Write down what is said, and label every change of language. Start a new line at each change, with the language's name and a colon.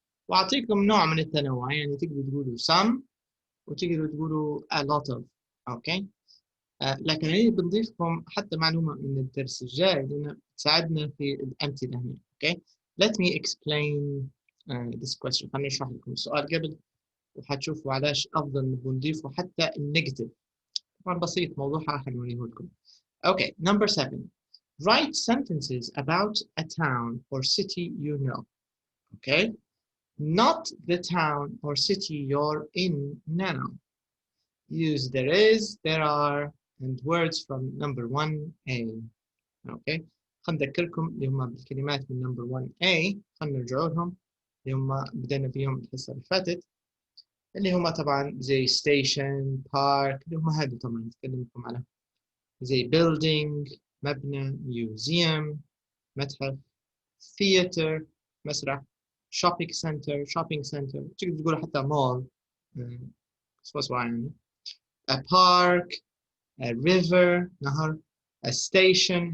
Arabic: وأعطيكم نوع من التنوع، يعني تقدروا تقولوا some وتقدروا تقولوا a lot of. أوكي. لكن هنا بنضيف لكم حتى معلومة من الدرس الجاي لأنها تساعدنا في الأمثلة هنا. أوكي.
English: Let me explain this question.
Arabic: خليني أشرح لكم السؤال قبل وحتشوفوا علاش أفضل نبغى نضيفوا حتى النيجاتيف. طبعا بسيط، موضوع راح نوريه لكم. Okay. Number 7.
English: Write sentences about a town or city you know. Okay. Not the town or city you're in now. Use there is, there are, and words from number 1A. Okay.
Arabic: خلنا نذكركم اللي هم بالكلمات من number 1A. خلنا نرجع لهم اللي هم بدأنا فيهم الحصة اللي فاتت، اللي هم طبعا زي station, park، اللي هم هذه طبعا نتكلم لكم على زي building مبنى، museum متحف، theater مسرح، shopping center تقدر تقول حتى mall يعني، a park، a river نهر، a station.